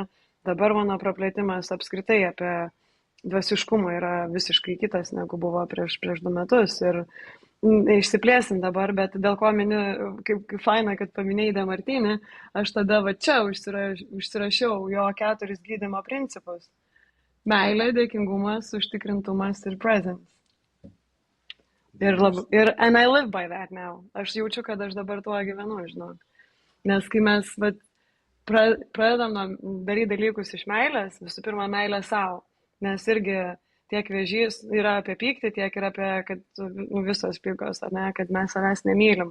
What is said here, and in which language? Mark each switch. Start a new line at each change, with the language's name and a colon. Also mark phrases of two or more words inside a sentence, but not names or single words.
Lithuanian: Dabar mano praplėtimas apskritai apie dvasiškumą yra visiškai kitas, negu buvo prieš 2 metus. Ir išsiplėsim dabar, bet dėl ko mini, kaip faina, kad paminėjai Demartinį, aš tada va čia užsirašiau jo 4 gydymo principus. Meilė, dėkingumas, užtikrintumas ir presence.
English: And I live by that now.
Lithuanian: Aš jaučiu, kad aš dabar tuo gyvenu, žinok. Nes kai mes pradedam daryti dalykus iš meilės, visų pirma, meilė savo. Nes irgi tiek vėžys yra apie pyktį, tiek ir apie, kad visos pykos, ne, kad mes savęs nemylim.